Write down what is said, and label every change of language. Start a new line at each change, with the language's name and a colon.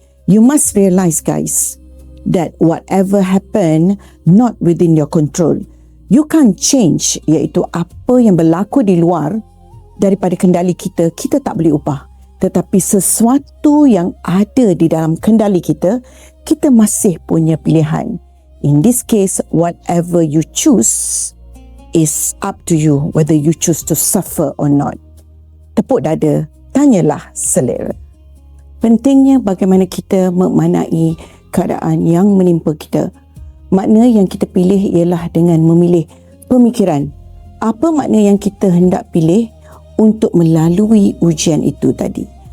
English: You must realize, guys, that whatever happen not within your control. You can't change,
Malay: iaitu apa yang berlaku di luar daripada kendali kita, kita tak boleh ubah. Tetapi sesuatu yang ada di dalam kendali kita, kita masih punya pilihan.
English: In this case, whatever you choose is up to you, whether you choose to suffer or not.
Malay: Tepuk dada, tanyalah selera. Pentingnya bagaimana kita memaknai keadaan yang menimpa kita. Makna yang kita pilih ialah dengan memilih pemikiran. Apa makna yang kita hendak pilih untuk melalui ujian itu tadi?